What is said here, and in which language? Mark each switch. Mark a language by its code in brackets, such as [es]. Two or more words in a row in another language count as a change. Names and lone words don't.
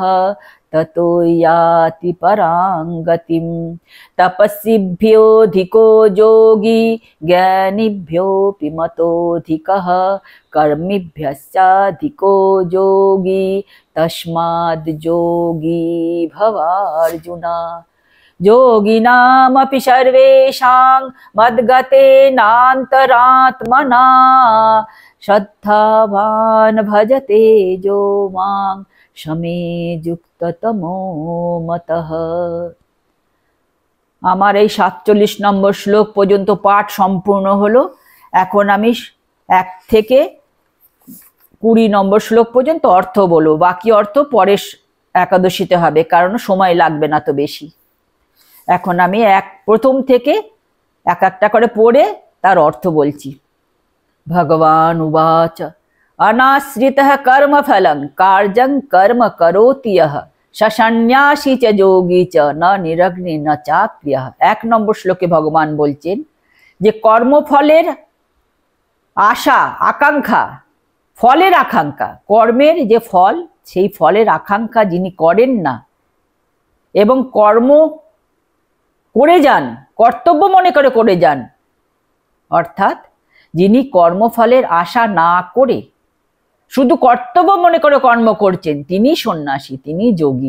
[sa] ततो याति परां गतिम् तपस्विभ्योऽधिको योगी ज्ञानिभ्योऽपि मतोऽधिकः कर्मिभ्यश्चाधिको योगी तस्माद् योगी भवार्जुन योगिनामपि सर्वेषां मद्गतेनान्तरात्मना श्रद्धावान् भजते यो मां शमे যুক্ততমো মতঃ। [bn] আমার এই ৪৭ নম্বর শ্লোক পর্যন্ত পাঠ সম্পূর্ণ হলো। এখন আমি ১ থেকে ২০ নম্বর শ্লোক পর্যন্ত অর্থ বলবো, বাকি অর্থ পরে একাদশীতে হবে, কারণ সময় লাগবে না তো বেশি। এখন আমি প্রথম থেকে এক একটা করে পড়ে তার অর্থ বলছি। [sa] ভগবান উবাচ अनाश्रितः कर्मफलं कार्यं कर्म करोति यः सन्न्यासी च योगी च न निरग्नि न चाक्रियः। [bn] ১ নম্বর শ্লোকে ভগবান বলছেন যে কর্মফলের আশা আকাঙ্ক্ষা, ফলের আকাঙ্ক্ষা, কর্মের যে ফল সেই ফলের আকাঙ্ক্ষা যিনি করেন না এবং কর্ম করে যান, কর্তব্য মনে করে যান, অর্থাৎ যিনি কর্মফলের আশা না করে শুধু কর্তব্য মনে করে কর্ম করছেন, তিনি সন্ন্যাসী, তিনি যোগী।